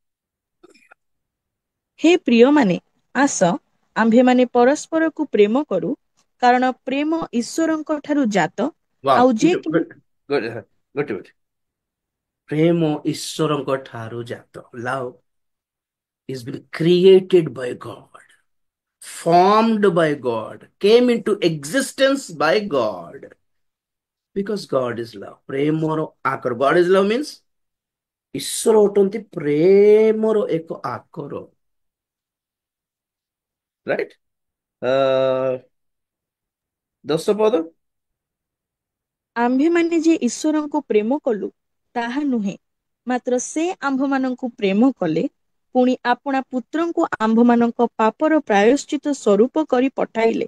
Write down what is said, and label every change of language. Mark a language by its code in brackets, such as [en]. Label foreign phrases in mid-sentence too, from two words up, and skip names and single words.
[or] ହେ ପ୍ରିୟମାନେ, ଆସ ଆମ୍ଭେମାନେ ପରସ୍ପରକୁ ପ୍ରେମ କରୁ, କାରଣ ପ୍ରେମ ଈଶ୍ୱରଙ୍କ ଠାରୁ ଜାତ। ୱାଓ, ଆଉ ଯେ କେହି ଗୋଟେ ମିନିଟ। ପ୍ରେମ ଈଶ୍ୱରଙ୍କ ଠାରୁ ଜାତ। [en] ଲଭ is been created by God, formed by God, came into existence by God, because God is love. [or] ପ୍ରେମର ଆକର, [en] God is love means [or] ଈଶ୍ୱର ଅଟନ୍ତି ପ୍ରେମର ଏକ ଆକର। ରାଇଟ। 10 ପଦ। ଆମ୍ଭେମାନେ ଯେ ଈଶ୍ୱରଙ୍କୁ ପ୍ରେମ କଲୁ ତାହା ନୁହେଁ, ମାତ୍ର ସେ ଆମ୍ଭମାନଙ୍କୁ ପ୍ରେମ କଲେ, ପୁଣି ଆପଣା ପୁତ୍ରଙ୍କୁ ଆମ୍ଭମାନଙ୍କ ପାପର ପ୍ରାୟଶ୍ଚିତ ସ୍ୱରୂପ କରି ପଠାଇଲେ।